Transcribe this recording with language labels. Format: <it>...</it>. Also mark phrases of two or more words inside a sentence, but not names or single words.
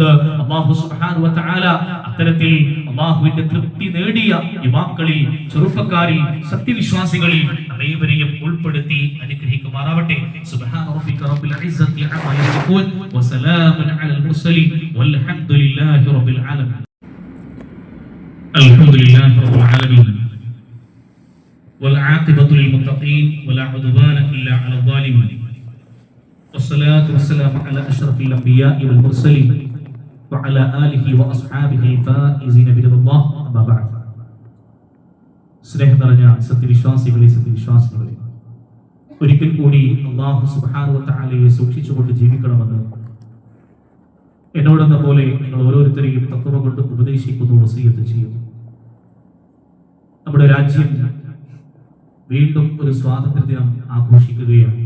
<ml>അല്ലാഹു</ml> <ar>سبحانه وتعالى</ar> <ml>അത്തരത്തിൽ അല്ലാഹുവിന്റെ തൃപ്തി നേടിയ യുവാക്കളിൽ, ചെറുപ്പക്കാരിൽ, സത്യവിശ്വാസികളിൽ അനേവരെയും ഉൾപ്പെടുത്തി അനുഗ്രഹിക്കുമാറാവട്ടെ.</ml> <ar>سبحان ربك رب العزة عما يصفون وسلام على المرسلين والحمد لله رب العالمين. الحمد لله رب العالمين والعاقبة للمتقين ولا عدوان إلا على الظالمين والصلاة والسلام على أشرف الأنبياء والمرسلين وعلى آله وأصحابه الفائزين برضا الله أما بعد.</ar> <ml>സ്നേഹം നിറഞ്ഞ സത്യവിശ്വാസികളെ, ഒരിക്കൽ കൂടി അല്ലാഹു</ml> <ar>سبحانه وتعالى</ar> <ml>സൂക്ഷിച്ചുകൊണ്ട് ജീവിക്കണമെന്ന് എന്നോടെന്ന പോലെ നിങ്ങൾ ഓരോരുത്തരെയും തഖ്വ കൊണ്ട് ഉപദേശിക്കുന്നു, വസിയത്ത് ചെയ്യുന്നു. നമ്മുടെ രാജ്യം വീണ്ടും ഒരു സ്വാതന്ത്ര്യ ദിനം ആഘോഷിക്കുകയാണ്.</ml>